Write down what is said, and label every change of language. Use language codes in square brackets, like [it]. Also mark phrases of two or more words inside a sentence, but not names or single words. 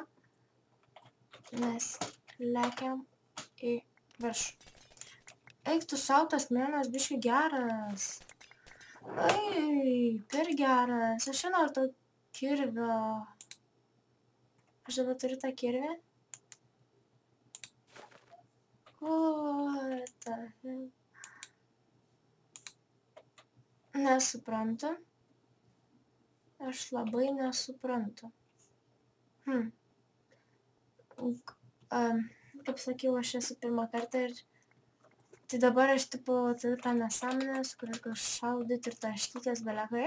[lt] Mes lekiam į viršų. Eik tu sau, tas mėlynas biškai geras. Ai, per geras. Aš noriu to kirvio. Aš dabar turiu tą kirvį. [en] What the hell? [lt] Nesuprantu. Aš labai nesuprantu. Kaip sakiau, aš esu pirmą kartą ir tai dabar aš tipo turiu tą nesąmonę, su kuria gal šaudyti ir taškytis belekai.